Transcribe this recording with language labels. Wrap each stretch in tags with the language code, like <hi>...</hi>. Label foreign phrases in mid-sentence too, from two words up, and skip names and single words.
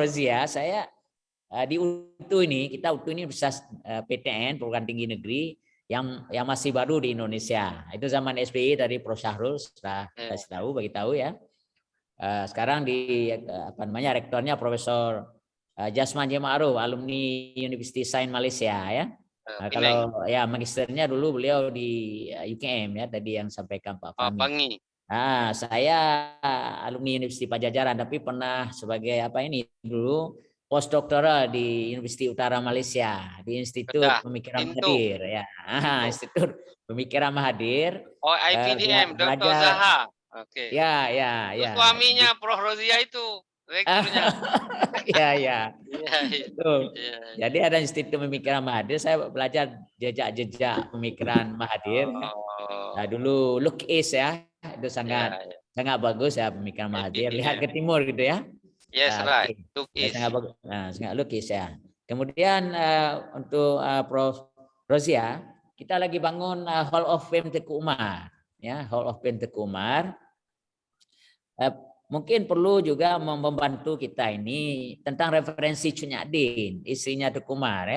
<id>Rozia, saya di UTU ini bisa PTN, Perguruan Tinggi Negeri yang masih baru di Indonesia. Itu zaman SBY dari Prof. Syahrul sudah kasih tahu, bagi tahu ya. Sekarang di rektornya Profesor Jasman J. Ma'ruf, alumni University Sains Malaysia ya. Kalau magisternya dulu beliau di UKM ya, tadi yang sampaikan Pak Fahmi. Saya alumni Universiti Pajajaran, tapi pernah sebagai dulu postdoktoral di Universiti Utara Malaysia di Institut Pemikiran Mahathir ya. Institut Pemikiran Mahathir. IPDM, Dr. Zaha. Ya. Suaminya Prof. Rozia itu rektornya. Ya. Jadi ada Institut Pemikiran Mahathir, saya belajar jejak-jejak pemikiran Mahathir. Dulu Look East ya, itu sangat bagus ya pemikiran Mahathir. Lihat ke timur gitu ya.</id> <en>Yes, right. Look East.</en> <id>Sangat bagus. Sangat Look East ya. Kemudian untuk Prof. Rozia, kita lagi bangun Hall of Fame Teguh Umar, ya, Hall of Fame Teguh Umar. Mungkin perlu juga membantu kita ini tentang referensi Cunyadin, istrinya Teguh Umar, ya.</id>